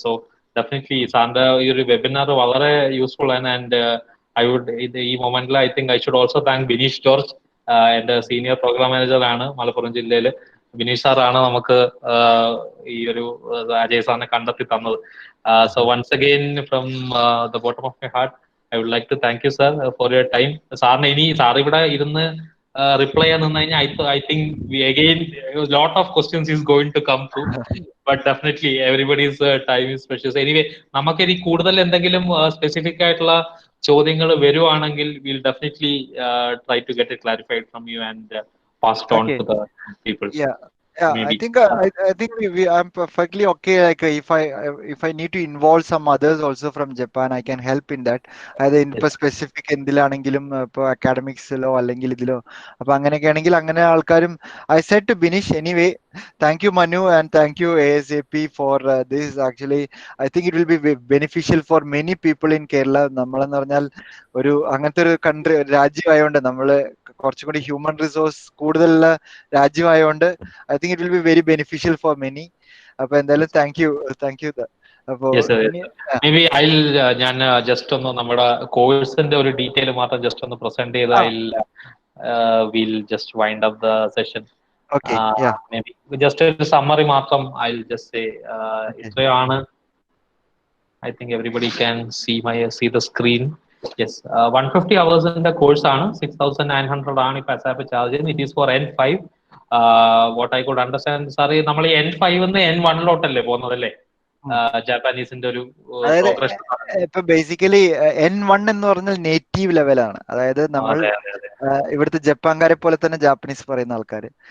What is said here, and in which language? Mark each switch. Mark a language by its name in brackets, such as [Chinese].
[Malayalam] So definitely സാറിന്റെ ഈ ഒരു വെബിനാർ വളരെ യൂസ്ഫുൾ ആണ്. [English] and I would [Malayalam] ഈ മൊമെന്റിൽ [English] I think I should also thank Bineesh George, [Malayalam] എന്റെ [English] senior program manager [Malayalam] ആണ് മലപ്പുറം ജില്ലയിൽ. ബിനീഷ് സാറാണ് നമുക്ക് ഈ ഒരു അജയ് സാറിനെ കണ്ടെത്തി തന്നത്. [English] So once again from the bottom of my heart I would like to thank you, sir, for your time. [Malayalam] സാറിന് ഇനി സാർ ഇവിടെ ഇരുന്ന് റിപ്ലൈ ചെയ്യാൻ നിന്ന് കഴിഞ്ഞാൽ [English] I think we again a lot of questions is going to come through. But definitely everybody's time is precious. Anyway, [Malayalam] നമുക്ക് ഇനി കൂടുതൽ എന്തെങ്കിലും സ്പെസിഫിക് ആയിട്ടുള്ള ചോദ്യങ്ങൾ വരുവാണെങ്കിൽ [English] we'll definitely try to get it clarified from you and passed on to the people. Yeah, I think I'm perfectly okay. Like if I need to involve some others also from Japan, I can help in that. Either in specific [Malayalam] എന്തിലാണെങ്കിലും ഇപ്പോൾ അക്കാഡമിക്സിലോ അല്ലെങ്കിൽ ഇതിലോ അപ്പൊ അങ്ങനെയൊക്കെ ആണെങ്കിൽ അങ്ങനെ ആൾക്കാരും. [English] I said to Binish anyway, thank you Manu and thank you ASAP for this. Actually I think it will be beneficial for many people in Kerala. [Malayalam] നമ്മളെന്ന് പറഞ്ഞാൽ ഒരു അങ്ങനത്തെ ഒരു കൺട്രി രാജ്യമായതുകൊണ്ട് നമ്മള് കുറച്ചും കൂടി ഹ്യൂമൻ റിസോഴ്സ് കൂടുതലുള്ള രാജ്യമായതുകൊണ്ട് [English] I think it will be very beneficial for many. [Malayalam] അപ്പൊ എന്തായാലും താങ്ക് യു. അപ്പോ [English] maybe [Malayalam] ഞാൻ ജസ്റ്റ് ഒന്ന് നമ്മുടെ കോഴ്സിന്റെ ഒരു [English] detail [Malayalam] മാത്രം [English] Just ഒന്ന് present ചെയ്ത് will just wind up the session. Maybe just [Malayalam] ഒരു സമ്മറി മാത്രം [English] I just say ഇത്രയാണ്. I think everybody can see the screen. Yes, 150 hours in the course [Malayalam] ആണ് 6,900 ആണ് ഇപ്പൊ [English] ASAP charge. It is for N5. What I could understand, [Malayalam] സാറി നമ്മൾ ഈ N5 N1 പോകുന്നതല്ലേ ജാപ്പാനീസിന്റെ ഒരു progression? ഇപ്പൊ ബേസിക്കലി N1 എന്ന് പറഞ്ഞാൽ നേറ്റീവ് ലെവലാണ്. അതായത് നമ്മൾ ഇവിടുത്തെ ജപ്പാൻകാരെ പോലെ തന്നെ ജാപ്പനീസ് പറയുന്ന ആൾക്കാർ.